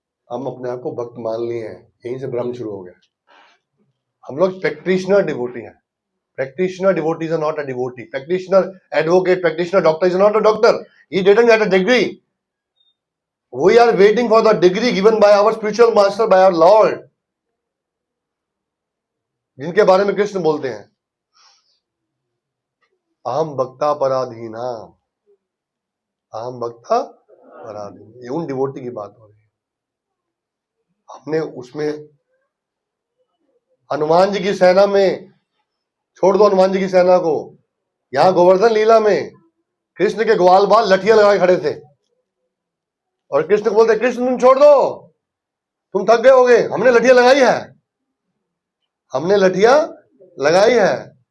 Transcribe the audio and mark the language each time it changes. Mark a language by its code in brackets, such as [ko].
[hi] हम अपने आप को भक्त मान लिए हैं, यहीं से भ्रम शुरू हो गया। हम लोग प्रैक्टिशनर डिवोटी हैं। [en] Practitioner devotees are not a devotee. Practitioner advocate, practitioner doctor is not a doctor. He didn't get a degree. We are waiting for the degree given by our spiritual master, by our Lord, [hi] जिनके बारे में कृष्ण बोलते हैं अहम भक्ता पराधीना, [en] अहम भक्ता पराधीना। [hi] ये उन डिवोटी की बात हो रही है। हमने उसमें हनुमान जी की सेना में, छोड़ दो हनुमान जी की सेना को, यहाँ गोवर्धन लीला में कृष्ण के ग्वाल बाल लठियां लगाए खड़े थे, और कृष्ण को बोलते कृष्ण तुम छोड़ दो, तुम थक गए होगे, हमने लठियां लगाई है, हमने लठियां लगाई है।